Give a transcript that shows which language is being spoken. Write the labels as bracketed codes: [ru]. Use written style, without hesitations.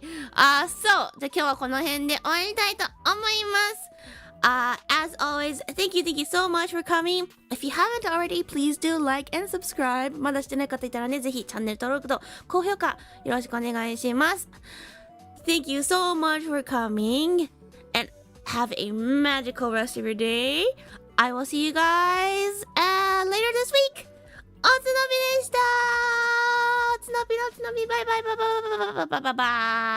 [ja] じゃあ今日はこの辺で終わりたいと思います。 [en] As always, thank you so much for coming. If you haven't already, please do like and subscribe. [ja] まだしてない方いたらね、ぜひチャンネル登録と高評価よろしくお願いします。 [en] Thank you so much for coming and have a magical rest of your day. I will see you guys later this week. [ja] おつのびでした。おつのび、バイバイバイバイバイバイバイバイ。